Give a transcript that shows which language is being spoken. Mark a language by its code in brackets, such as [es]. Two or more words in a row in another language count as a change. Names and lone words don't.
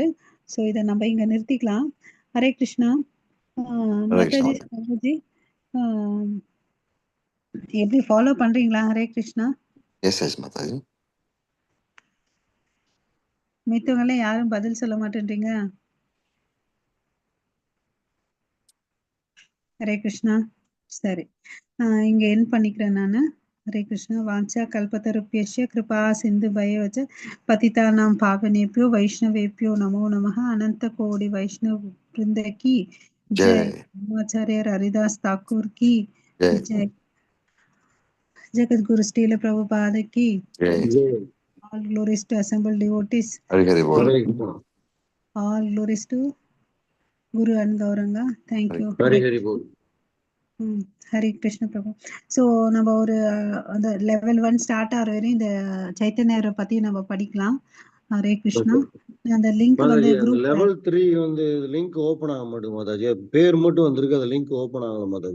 [ta] ஸோ இதை நம்ம இங்க நிறுத்திக்கலாம். ஹரே கிருஷ்ணா. மாதாஜி சாமிஜி எப்படி ஃபாலோ பண்றீங்களா? ஹரே கிருஷ்ணா. எஸ் மாதாஜி. மித்தவங்கள யாரும் பதில் சொல்ல மாட்டேன்றீங்க. ஹரே கிருஷ்ணா. சரி, இங்க என் பண்ணிக்கிறேன் நானு. [sa] हरे कृष्ण. वाचा कल्पतरुभ्यश्च कृपा सिंधु भयवच पतितानां पावनेभ्यो वैष्णवेभ्यो नमो नमः. [hi] अनंत कोटि वैष्णव वृंद की जय. आचार्य हरिदास ठाकुर की जय. जगत गुरु श्रील प्रभुपाद की जय. [en] All glories to assembled devotees. All glories to Guru and Gauranga. Thank you. Hari Bol. [ta] ஹரி கிருஷ்ண பிரபு. ஸோ நம்ம ஒரு அந்த லெவல் 1 ஸ்டார்ட் ஆகிற வரையும் இந்த சைத்தன்யரை பத்தி நம்ம படிக்கலாம். ஹரே கிருஷ்ணா. அந்த லிங்க் வந்து குரூப் லெவல் 3 வந்து [en] link open [ta] ஆக மாட்டேங்குது மாதாஜி. பேர் மட்டும் வந்திருக்கு, அந்த [en] link open [ta] ஆகல மாதாஜி.